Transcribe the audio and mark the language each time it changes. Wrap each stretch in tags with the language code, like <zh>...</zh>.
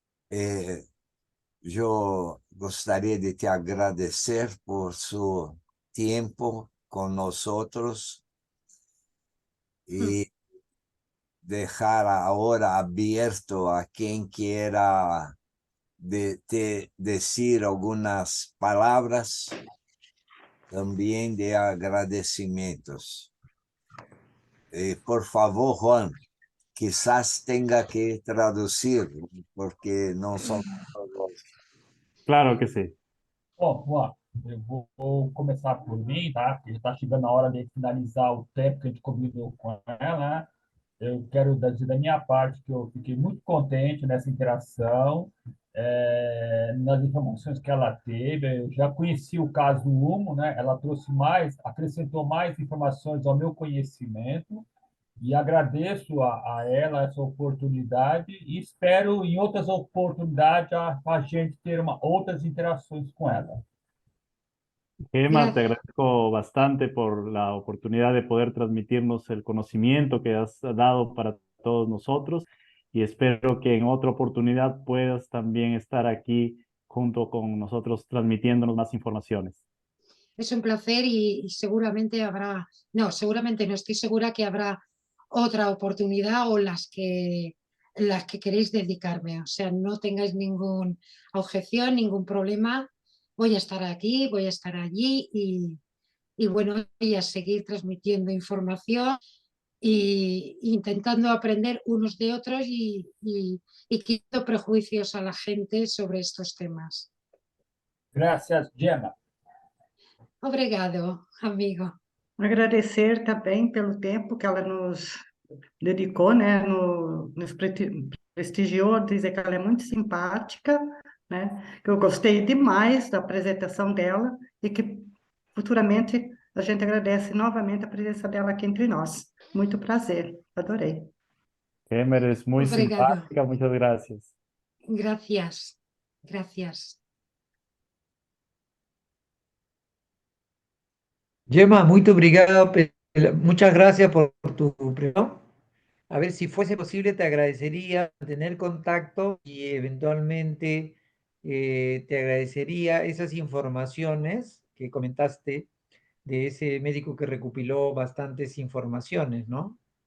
<es>Eh, yo gustaría de te agradecer por su tiempo con nosotros y dejar ahora abierto a quien quiera decir algunas palabras también de agradecimientos. Por favor, Juan, quizás tenga que traducir, porque no son todos. Claro que sí.</es> <pt>Bom, Juan, eu vou começar por mim, tá? Porque já está chegando a hora de finalizar o tempo que a gente combinou com ela, né? Eu quero dizer da minha parte que eu fiquei muito contente nessa interação, nas informações que ela teve. Eu já conheci o caso Humo, né? Ela trouxe mais, acrescentou mais informações ao meu conhecimento, e agradeço a ela essa oportunidade e espero em outras oportunidades a gente ter outras interações com ela.</pt> <es>Gemma, te Gracias. agradezco bastante por la oportunidad de poder transmitirnos el conocimiento que has dado para todos nosotros y espero que en otra oportunidad puedas también estar aquí junto con nosotros transmitiéndonos más informaciones. Es un placer y seguramente habrá, no, seguramente no, estoy segura que habrá otra oportunidad o las que queréis dedicarme. O sea, no tengáis ninguna objeción, ningún problema. Voy a estar aquí, voy a estar allí y bueno, voy a seguir transmitiendo información e intentando aprender unos de otros y quitando prejuicios a la gente sobre estos temas. Gracias, Gemma.</es> <pt>Obrigado, amigo. Agradecer também pelo tempo que ela nos dedicou, né, nos prestigiou, dizer que ela é muito simpática, né, que eu gostei demais da apresentação dela e que futuramente a gente agradece novamente a presença dela aqui entre nós. Muito prazer, adorei.</pt> <es>Gemma, eres muy</es> <pt>Obrigado.</pt> <es>simpática, muchas gracias. Gracias. Gracias. Gemma,</es> <pt>muito obrigado,</pt> <es>muchas gracias por tu pregunta. A ver, si fuese posible, te agradecería tener contacto y eventualmente te agradecería esas informaciones que comentaste de ese médico que recopiló bastantes informaciones, ¿no?</es>